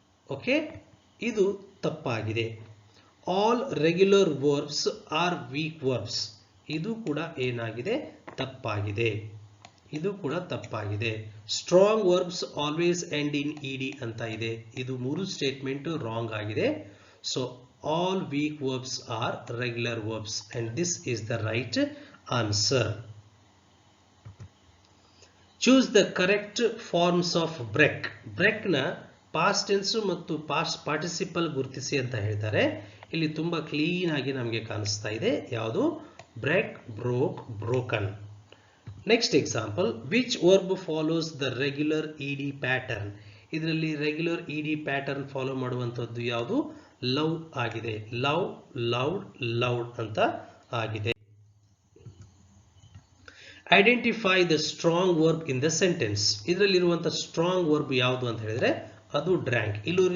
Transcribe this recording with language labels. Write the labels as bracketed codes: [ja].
[en] okay, [kn] ಇದು ತಪ್ಪಾಗಿದೆ. [en] All regular verbs are weak verbs. [kn] ಇದು ಕೂಡ ಏನಾಗಿದೆ? ತಪ್ಪಾಗಿದೆ. ಇದು ಕೂಡ ತಪ್ಪಾಗಿದೆ. [en] strong verbs always end in ED [kn] ಅಂತ ಇದೆ. ಇದು ಮೂರು ಸ್ಟೇಟ್ಮೆಂಟ್ ರಾಂಗ್ ಆಗಿದೆ. [en] So all weak verbs are regular verbs and this is the right answer. Choose the correct forms of break. break na past tense ಮತ್ತು past participle [kn] ಗುರುತಿಸಿ ಅಂತ ಹೇಳಿದ್ದಾರೆ. ಇಲ್ಲಿ ತುಂಬಾ ಕ್ಲೀನ್ ಆಗಿ ನಮಗೆ ಕಾಣಿಸ್ತಾ ಇದೆ. ಯಾವುದು? [en] break, broke, broken. Next example, which verb follows the regular ed pattern? [kn] ಇದರಲ್ಲಿ ರೆಗ್ಯುಲರ್ ಇಡಿ ಪ್ಯಾಟರ್ನ್ ಫಾಲೋ ಮಾಡುವಂತದ್ದು ಯಾವುದು? ಲವ್ ಆಗಿದೆ. ಲವ್, ಲೌಡ್, ಲೌಡ್ ಅಂತ ಆಗಿದೆ. [en] Identify the strong verb in the sentence. [kn] ಇದರಲ್ಲಿರುವಂತಹ strong verb ಯಾವುದು ಅಂತ ಹೇಳಿದ್ರೆ ಅದು ಡ್ರ್ಯಾಂಕ್.